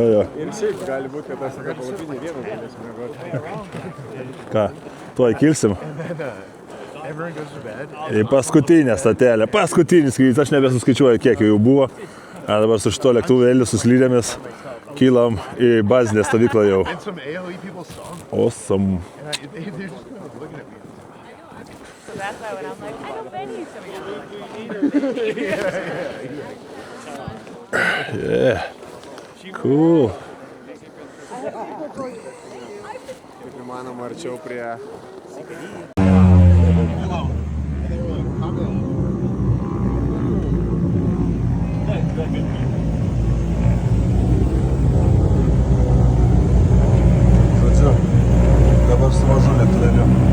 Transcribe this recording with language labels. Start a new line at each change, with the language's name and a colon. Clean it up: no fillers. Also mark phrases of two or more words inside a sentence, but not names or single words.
Lithuanian: Ir šiaip gali būti, kad aš tokia palapinė vieną galėsiu miegoti. Ką, tuoj kilsim? Į paskutinę statelę. Paskutinis skrydis, aš nebesuskaičiuoju, kiek jau buvo. Dabar su šito lėktuvėliu suslydėmis kylam į bazinę stovyklą jau.
English: Awesome. So that's why when I'm like, I haven't been here so Yeah. Cool.
Lithuanian: Kaip įmanoma arčiau prie... Žodžiu, dabar su mažu lėktuvėliu.